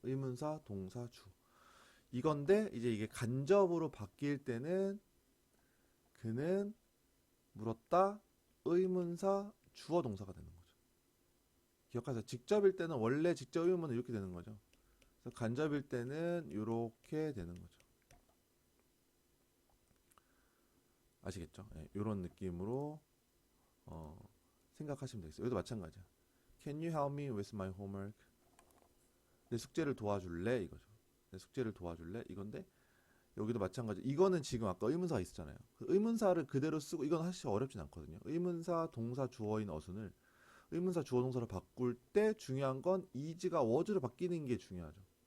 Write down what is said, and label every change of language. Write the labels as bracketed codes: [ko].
[ko] 의문사, 동사, 주어. 이건데 이제 이게 간접으로 바뀔 때는 그는 물었다 의문사 주어 동사가 되는 거죠. 기억하세요. 직접일 때는 원래 직접 의문은 이렇게 되는 거죠. 그래서 간접일 때는 이렇게 되는 거죠. 아시겠죠? 네, 이런 느낌으로 생각하시면 되겠어요. 여기도 마찬가지야. [en] Can you help me with my homework? [ko] 내 숙제를 도와줄래? 이거죠. 내 숙제를 도와줄래? 이건데 여기도 마찬가지. 이거는 지금 아까 의문사가 있었잖아요. 그 의문사를 그대로 쓰고 이건 사실 어렵진 않거든요. 의문사, 동사, 주어인 어순을 의문사 주어 동사로 바꿀 때 중요한 건 is가 was로 바뀌는 게 중요하죠.